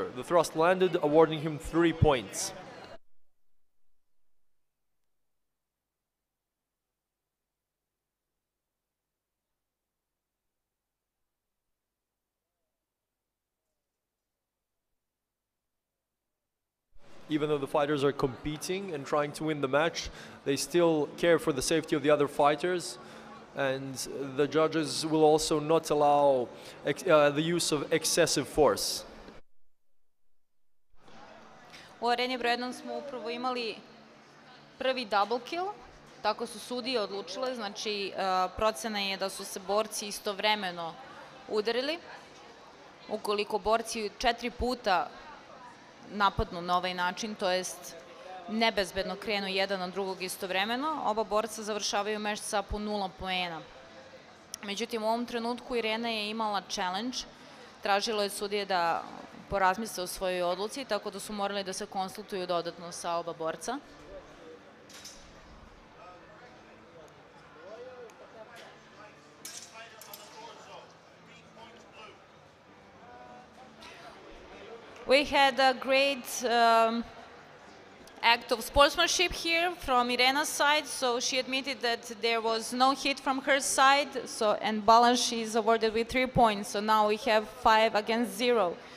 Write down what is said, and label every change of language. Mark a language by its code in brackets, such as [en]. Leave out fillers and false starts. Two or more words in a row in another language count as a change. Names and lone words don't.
[en] The thrust landed, awarding him 3 points. Even though the fighters are competing and trying to win the match, they still care for the safety of the other fighters, and the judges will also not allow the use of excessive force. [sr] U areni broj 1 smo upravo imali prvi [en] double kill, [sr] tako su sudije odlučile, znači procena je da su se borci istovremeno udarili. Ukoliko borci 4 puta napadnu na ovaj način, to jest nebezbedno krenu jedan na drugog istovremeno, oba borca završavaju meč sa po 0 poena. Međutim, u ovom trenutku Irena je imala challenge, tražilo je sudije da porazmisle o svojoj odluci, tako da su morali da se konsultuju dodatno sa oba borca. [en] We had a great act of sportsmanship here from Irena's side, so she admitted that there was no hit from her side, and balance she is awarded with 3 points, so now we have 5 against 0.